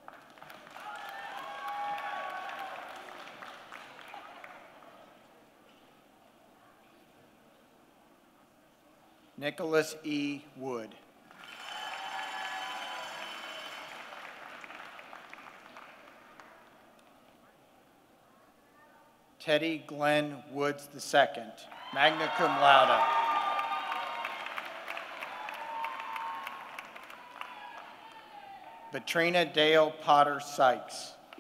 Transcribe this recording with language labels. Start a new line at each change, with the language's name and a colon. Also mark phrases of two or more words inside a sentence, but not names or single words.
English: Nicholas E. Wood. Teddy Glenn Woods II,
Latin: magna cum laude.
English: Katrina Dale Potter Sykes.